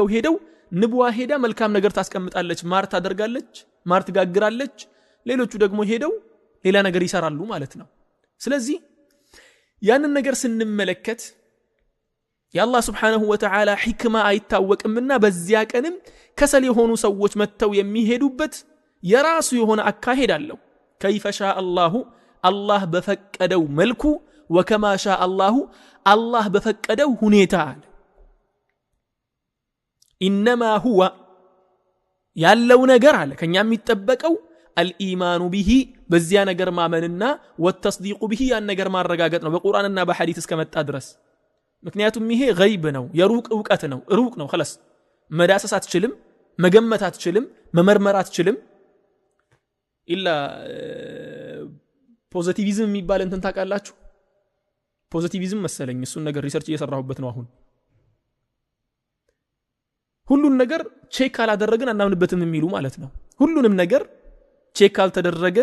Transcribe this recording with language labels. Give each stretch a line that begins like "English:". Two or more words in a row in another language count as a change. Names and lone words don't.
Amharic: ሄደው ንብዋ ሄዳ መልካም ነገር ታስቀምጣለች ማር ታደርጋለች ማር ትጋግራለች ሌሎቹ ደግሞ ሄደው ሌላ ነገር ይሰራሉ ማለት ነው ስለዚህ ያንን ነገር ስንመለከት የአላህ
Arabic: سبحانه وتعالى
Amharic: ሕክማ አይታወቅምና በዚያ ቀንም ከሰል የሆኑ ሰዎች መተው የሚሄዱበት የራሱ የሆነ አካሄድ አለው
Arabic: كيف شاء الله
Amharic: الله በፈቀደው መልኩ
Arabic: وكما شاء الله
Amharic: الله በፈቀደው ሁኔታ አለ
Arabic: انما هو
Amharic: ያለው ነገር አለ ከኛ የሚጠበቀው
Arabic: الإيمان به
Amharic: በዚያ ነገር ማመንና
Arabic: والتصديق به
Amharic: ያን ነገር ማረጋገጥ ነው በቁርአንና በሐዲስ እስከመጣ ድረስ ምክንያቱም ይሄ ገይብ ነው የሩቅ ዕውቀት ነው ሩቅ ነው خلاص መዳሰስ አትችልም መገመት አትችልም መመርመር አትችልም ኢላ ፖዚቲቪዝም የሚባል እንትን ታውቃላችሁ ፖዚቲቪዝም መሰለኝ እሱን ነገር ሪሰርች እየሰራሁበት ነው አሁን ሁሉን ነገር ቼክ አላደረግን አናምንበትም የሚሉ ማለት ነው ሁሉንም ነገር ቼክ አልተደረገ